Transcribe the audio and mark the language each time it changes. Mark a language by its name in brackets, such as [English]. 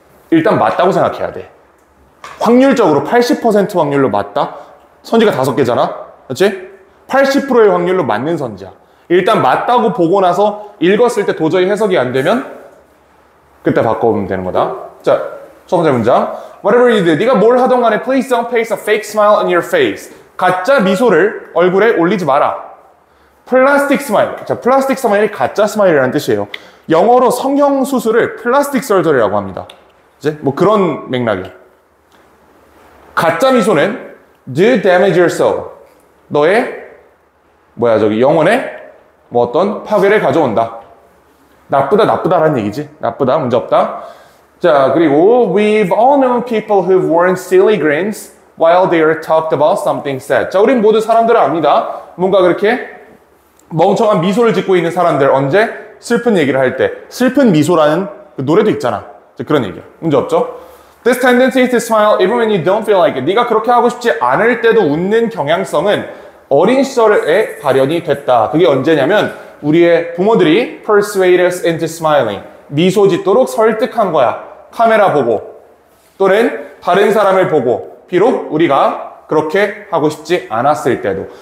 [Korean] 일단 맞다고 생각해야 돼. 확률적으로 80% 확률로 맞다? 선지가 5개잖아. 그렇지? 80%의 확률로 맞는 선지야. 일단 맞다고 보고 나서 읽었을 때 도저히 해석이 안 되면 그때 바꿔보면 되는 거다. 자, 첫 번째 문장. [English] Whatever you do, [Korean] 네가 뭘 하던 간에 [English] please don't paste a fake smile on your face. [Korean] 가짜 미소를 얼굴에 올리지 마라. 플라스틱 스마일. 자, 플라스틱 스마일이 가짜 스마일이라는 뜻이에요. 영어로 성형수술을 플라스틱 서저리라고 합니다. 이제 뭐 그런 맥락이야. 가짜 미소는 [English] do damage your soul. [Korean] 너의 영혼에 뭐 어떤 파괴를 가져온다. 나쁘다라는 얘기지. 나쁘다, 문제없다. [English] 자, 그리고 we've all known people who've worn silly grins while they are talked about something sad. [Korean] 자, 우린 모두 사람들을 압니다. 뭔가 그렇게 멍청한 미소를 짓고 있는 사람들. 언제? 슬픈 얘기를 할 때. 슬픈 미소라는 그 노래도 있잖아. 그런 얘기야. 문제없죠? [English] This tendency to smile even when you don't feel like it. [Korean] 네가 그렇게 하고 싶지 않을 때도 웃는 경향성은 어린 시절에 발현이 됐다. 그게 언제냐면 우리의 부모들이 [English] persuade us into smiling. [Korean] 미소 짓도록 설득한 거야. 카메라 보고 또는 다른 사람을 보고 비록 우리가 그렇게 하고 싶지 않았을 때도.